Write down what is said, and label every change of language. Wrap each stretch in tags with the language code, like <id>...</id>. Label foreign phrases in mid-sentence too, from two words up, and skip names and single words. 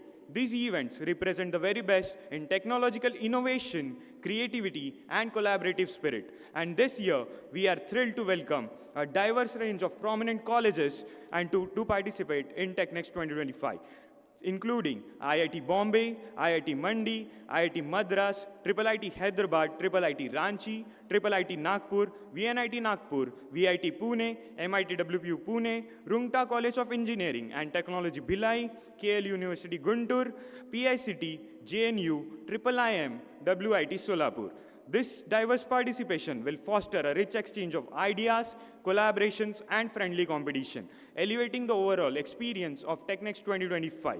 <en>These events represent the very best in technological innovation, creativity, and collaborative spirit. And this year, we are thrilled to welcome a diverse range of prominent colleges and to participate in Technex 2025, including IIT Bombay, IIT Mandi, IIT Madras, IIIT Hyderabad, IIIT Ranchi, IIIT Nagpur, VNIT Nagpur, VIT Pune, MIT-WPU Pune, Rungta College of Engineering and Technology Bhilai, KL University Guntur, PICT, JNU, IIIM, WIT Solapur. This diverse participation will foster a rich exchange of ideas, collaborations, and friendly competition, elevating the overall experience of Technex 2025.</en>